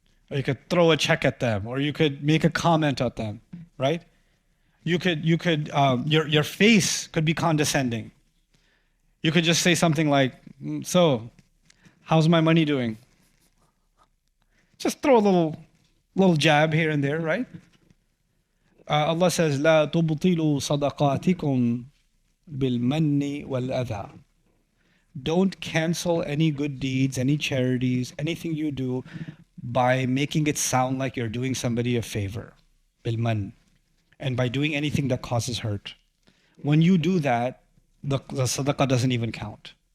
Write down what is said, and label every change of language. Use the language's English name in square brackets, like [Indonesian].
[English] Or you could throw a check at them, or you could make a comment at them, right? Your face could be condescending. You could just say something like, so, how's my money doing? Just throw a little jab here and there, right? Allah says, [Arabic] لا تبطلوا صدقاتكم بالمن والأذى. [English] Don't cancel any good deeds, any charities, anything you do by making it sound like you're doing somebody a favor. بالمن, and by doing anything that causes hurt. When you do that, the sadaqah doesn't even count.